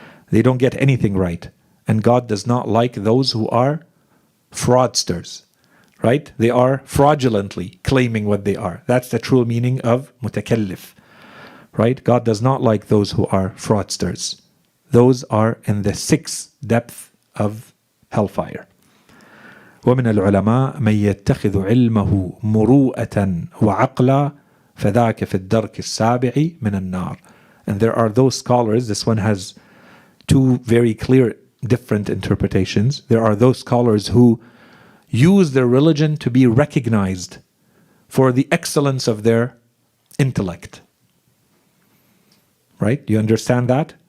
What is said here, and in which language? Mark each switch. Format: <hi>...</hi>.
<en>They don't get anything right. And God does not like those who are fraudsters, right? They are fraudulently claiming what they are. That's the true meaning of mutakallif, right? God does not like those who are fraudsters. Those are in the sixth depth of hellfire.</en> <ar>ومن العلماء من يتخذ علمه مروءة وعقلا فذاك في الدرك السابع من النار.</ar> <en>And there are those scholars, this one has two very clear different interpretations. There are those scholars who use their religion to be recognized for the excellence of their intellect. Right? You understand that?</en>